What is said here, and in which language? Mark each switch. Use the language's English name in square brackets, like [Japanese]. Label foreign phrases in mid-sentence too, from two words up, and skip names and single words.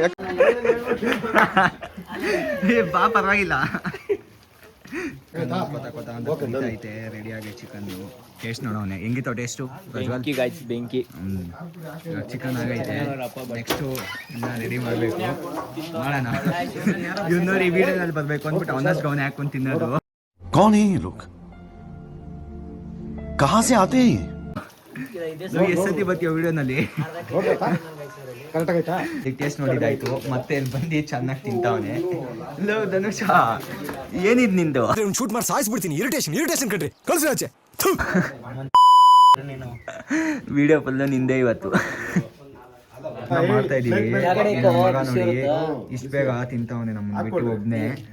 [Kannada] ಬಾ ಪರವಾಗಿಲ್ಲ ಐತೆ ರೆಡಿ ಆಗಿ [English] chicken taste [Kannada] ನೋಡೋನೆ ಹೆಂಗಿತ್ತು ಟೇಸ್ಟು ಬೆಂಕಿ ಗಾಯ್ಸ್ ಬೆಂಕಿ ಚಿಕನ್ ಆಗೈತೆ ನೆಕ್ಸ್ಟು ಇನ್ನ ರೆಡಿ ಮಾಡಬೇಕು ಮಾಡೋಣ ಇವ್ನು ನೋಡಿ ವಿಡಿಯೋದಲ್ಲಿ ಬರಬೇಕು ಅಂದ್ಬಿಟ್ಟು ಒಂದಷ್ಟು ಗೌನೆ ಹಾಕೊಂಡು ತಿನ್ನೋದು [Hindi] कौन है ये लोग कहां से आते हैं [Kannada] ಎಷ್ಟು ಸತಿ ಬರ್ತೀವ ವಿಡಿಯೋನಲ್ಲಿ ಟೇಸ್ಟ್ ನೋಡಿದಾಯ್ತು ಮತ್ತೆ ಇಲ್ಲಿ ಬಂದು ಚೆನ್ನಾಗಿ ತಿಂತಾವನೆ ಲೋ ಧನುಷ ಏನಿದ್ ನಿಂದು ಶೂಟ್ ಮಾಡಿ ಸಾಯಿಸ್ಬಿಡ್ತೀನಿ ಇರಿಟೇಷನ್ ಕಣ್ರಿ ಕಳ್ಸಿ ಆಚೆ [English] video full [Kannada] ನಿಂದೆ ಇವತ್ತು ನಾವು ಮಾಡ್ತಾ ಇದೀವಿ ಮಗ ನೋಡಿ ಇಷ್ಟು ಬೇಗ ತಿಂತಾವನೆ ನಮ್ಮನ್ನ ಬಿಟ್ಟು ಒಬ್ನೇ